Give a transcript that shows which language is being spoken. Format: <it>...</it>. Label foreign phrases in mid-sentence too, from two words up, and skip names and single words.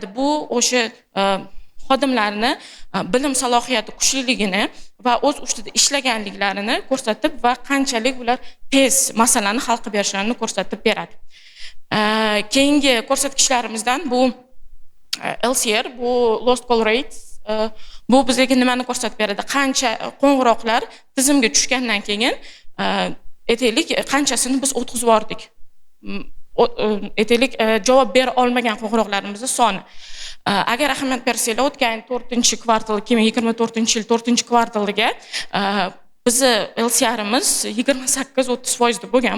<uz>Bu o'sha xodimlarni bilim salohiyati kuchliligini va o'z ustida ishlaganliklarini ko'rsatib va qanchalik ular tez masalani hal qilib berishlarini ko'rsatib beradi. Keyingi ko'rsatkichlarimizdan bu LCR, bu</uz> <en>lost call rates,</en> <uz>bu bizga nimani ko'rsatib beradi? Qancha qo'ng'iroqlar tizimga tushgandan keyin aytaylik qanchasini biz o'tkazib yubordik. Aytaylik javob bera olmagan qo'ng'iroqlarimizning soni. Agar ahamiyat bersanglar, o'tgan 4-kvartal 2024-yil 4-kvartaliga bizni LCR'imiz 28-30% bo'lgan.</uz>